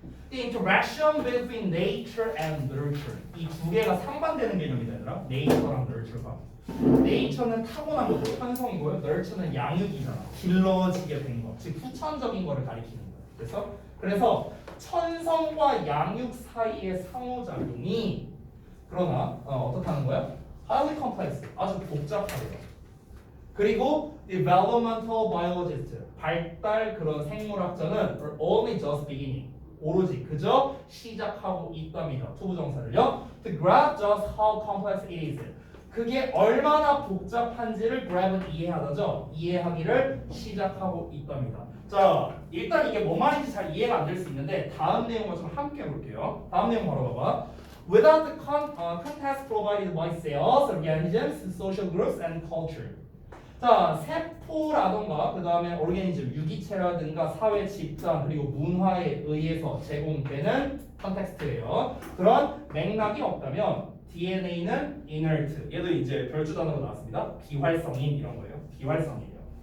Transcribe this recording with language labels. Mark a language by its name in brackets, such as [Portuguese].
[English] The interaction between nature and nurture. [Korean] 이 두 개가 상반되는 개념이다, 얘들아. nature랑 nurture가. nature는 타고난 거고, 현성이고요. nurture는 양육이잖아. 길러지게 된 거. 즉 후천적인 거를 가리키는 거예요. 그래서 천성과 양육 사이의 상호작용이 그러나 어떻다는 거야? highly complex. 아주 복잡하대요. 그리고 [English] developmental biologist. [Korean] 발달 그런 생물학자는 [English] are only just beginning. [Korean] 오로지 그저 시작하고 있답니다. 투부정사를요. [English] To grasp just how complex it is. [Korean] 그게 얼마나 복잡한지를 grab은 이해하다죠. 이해하기를 시작하고 있답니다. 자, 일단 이게 뭔 말인지 잘 이해가 안 될 수 있는데 다음 내용을 좀 함께 볼게요. 다음 내용 바로 봐봐. [English] Without the context provided by cells, organisms, social groups, and culture. [Korean] 자, 세포라던가 그 다음에 오르게니즘, 유기체라든가 사회 집단 그리고 문화에 의해서 제공되는 컨텍스트예요. 그런 맥락이 없다면 DNA는 inert. 얘도 이제 별주 단어로 나왔습니다. 비활성인 이런 거예요. 비활성이에요.